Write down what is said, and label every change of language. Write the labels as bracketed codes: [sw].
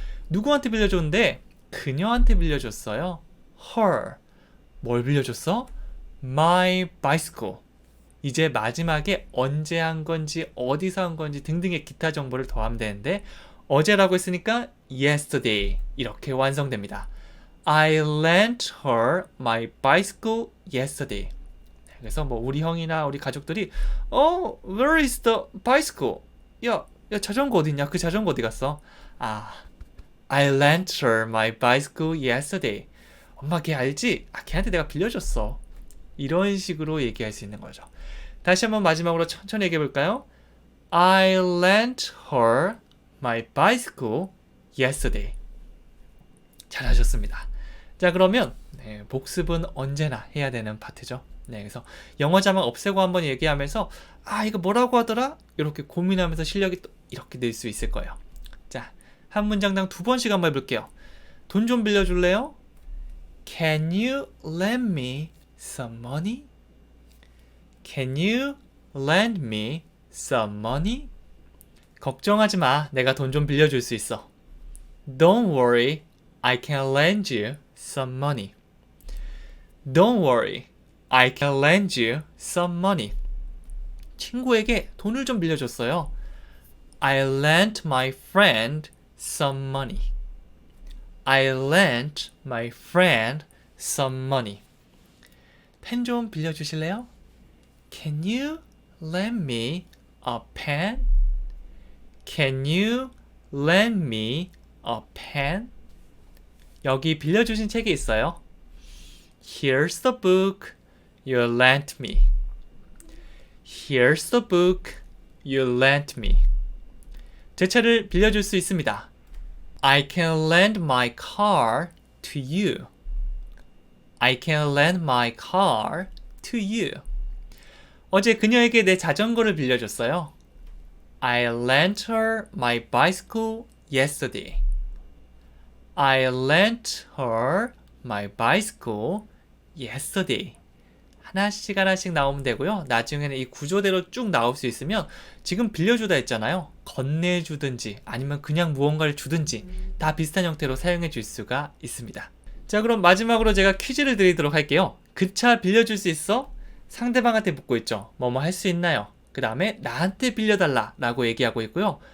[ko] 누구한테 빌려줬는데? 그녀한테 빌려줬어요. [en] her. [ko] 뭘 빌려줬어? [en] my bicycle. [ko] 이제 마지막에 언제 한 건지 어디서 한 건지 등등의 기타 정보를 더하면 되는데 어제라고 했으니까 yesterday 이렇게 완성됩니다. [en] I lent her my bicycle yesterday. [ko] 그래서 뭐 우리 형이나 우리 가족들이 [en] where is the bicycle? [ko] 야 자전거 어딨냐? 그 자전거 어디 갔어? [en] I lent her my bicycle yesterday. [ko] 엄마 걔 알지? 걔한테 내가 빌려줬어. 이런 식으로 얘기할 수 있는 거죠. 다시 한번 마지막으로 천천히 얘기해 볼까요? [en] I lent her my bicycle yesterday. [ko] 잘하셨습니다. 자, 그러면 복습은 언제나 해야 되는 파트죠. 그래서 영어 자막 없애고 한번 얘기하면서 이거 뭐라고 하더라? 이렇게 고민하면서 실력이 또 이렇게 늘 수 있을 거예요. 자, 한 문장당 2번씩 한번 해볼게요. 돈 좀 빌려줄래요? [en] Can you lend me some money? Can you lend me some money? [ko] 걱정하지 마. 내가 돈 좀 빌려줄 수 있어. [en] Don't worry. I can lend you some money. Don't worry. I can lend you some money. [ko] 친구에게 돈을 좀 빌려줬어요. [en] I lent my friend some money. I lent my friend some money. [ko] 펜 좀 빌려주실래요? [en] Can you lend me a pen? Can you lend me a pen? [ko] 여기 빌려주신 책이 있어요. [en] Here's the book you lent me. Here's the book you lent me. [ko] 제 차를 빌려줄 수 있습니다. [en] I can lend my car to you. I can lend my car to you. [ko] 어제 그녀에게 내 자전거를 빌려줬어요. [en] I lent her my bicycle yesterday. I lent her my bicycle yesterday. [ko] 하나씩 나오면 되고요. 나중에는 이 구조대로 쭉 나올 수 있으면 지금 빌려주다 했잖아요. 건네주든지 아니면 그냥 무언가를 주든지 다 비슷한 형태로 사용해 줄 수가 있습니다. 자, 그럼 마지막으로 제가 퀴즈를 드리도록 할게요. 그 차 빌려줄 수 있어? 상대방한테 묻고 있죠. 뭐뭐 할 수 있나요? 그 다음에 나한테 빌려달라 라고 얘기하고 있고요.